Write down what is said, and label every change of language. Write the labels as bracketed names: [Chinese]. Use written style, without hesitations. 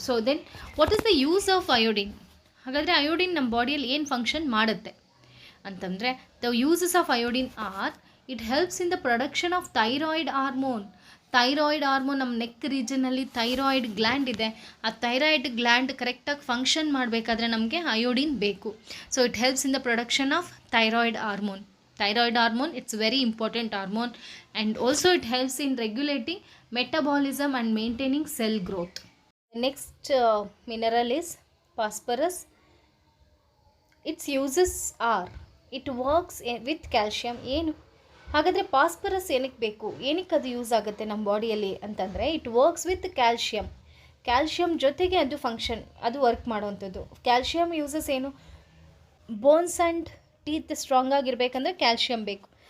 [English] So then what is the use of iodine? [Kannada] ಹಾಗಾದರೆ iodine ನಮ್ಮ ಬಾಡಿಯಲ್ಲಿ ಏನು ಫಂಕ್ಷನ್ ಮಾಡುತ್ತೆ ಅಂತಂದರೆ, [English] The uses of iodine are it helps in the production of thyroid hormone. [Kannada] Thyroid hormone ನಮ್ಮ neck ರೀಜನಲ್ಲಿ thyroid gland ಇದೆ. ಆ thyroid gland ಕರೆಕ್ಟಾಗಿ ಫಂಕ್ಷನ್ ಮಾಡಬೇಕಾದ್ರೆ ನಮಗೆ ಅಯೋಡಿನ್ ಬೇಕು. [English] So it helps in the production of thyroid hormone. It's very important hormone, and also it helps in regulating metabolism and maintaining cell growth. The next mineral is phosphorus. Its uses are it works with calcium. [Kannada] ಏನು ಹಾಗಾದರೆ phosphorus ಏನಕ್ಕೆ ಬೇಕು, ಏನಕ್ಕೆ ಅದು use ಆಗುತ್ತೆ ನಮ್ಮ ಬಾಡಿಯಲ್ಲಿ ಅಂತಂದರೆ, [English] it works with calcium [Kannada] ಜೊತೆಗೆ ಅದು ವರ್ಕ್ ಮಾಡೋವಂಥದ್ದು. ಕ್ಯಾಲ್ಶಿಯಂ ಯೂಸಸ್ ಏನು? [English] bones and teeth strong [Kannada] ಆಗಿರಬೇಕಂದ್ರೆ calcium ಬೇಕು.